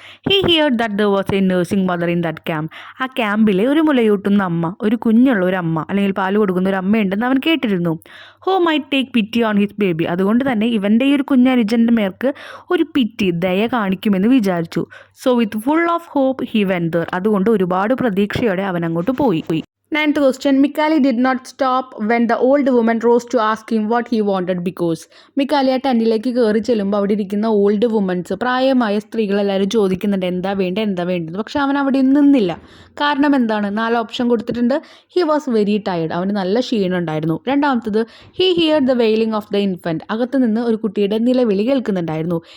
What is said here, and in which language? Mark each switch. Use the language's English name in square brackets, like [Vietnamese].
[English] He heard that there was a nursing mother in that camp. [Malayalam] ആ ക്യാമ്പിൽ ഒരു മുലയൂട്ടുന്ന അമ്മ, ഒരു കുഞ്ഞുള്ള ഒരു അമ്മ അല്ലെങ്കിൽ പാല് കൊടുക്കുന്ന ഒരു അമ്മയുണ്ടെന്ന് അവൻ കേട്ടിരുന്നു. [English] Who might take pity on his baby. [Malayalam] അതുകൊണ്ട് തന്നെ ഇവൻ്റെ ഈ ഒരു കുഞ്ഞനുജൻ്റെ മേർക്ക് ഒരു പിറ്റി, ദയ കാണിക്കുമെന്ന് വിചാരിച്ചു. [English] So with full of hope he went there. [Malayalam] അതുകൊണ്ട് ഒരുപാട് പ്രതീക്ഷയോടെ അവൻ അങ്ങോട്ട് പോയി. [English] Ninth question, Mikali did not stop when the old woman rose to ask him what he wanted because. [Malayalam] മിക്കാലി ആ ടെൻറ്റിലേക്ക് കയറി ചെല്ലുമ്പോൾ അവിടെ ഇരിക്കുന്ന ഓൾഡ് വുമൻസ്, പ്രായമായ സ്ത്രീകളെല്ലാവരും ചോദിക്കുന്നുണ്ട് എന്താ വേണ്ടത്. പക്ഷെ അവൻ അവിടെ നിന്നില്ല. കാരണം എന്താണ്? 4 ഓപ്ഷൻ കൊടുത്തിട്ടുണ്ട്. [English] he was very tired, [Malayalam] അവന് നല്ല ക്ഷീണം ഉണ്ടായിരുന്നു. [English] രണ്ടാമത്തത്, he heard the wailing of the infant, [Malayalam] അകത്ത് നിന്ന് ഒരു കുട്ടിയുടെ നിലവിളി കേൾക്കുന്നുണ്ടായിരുന്നു.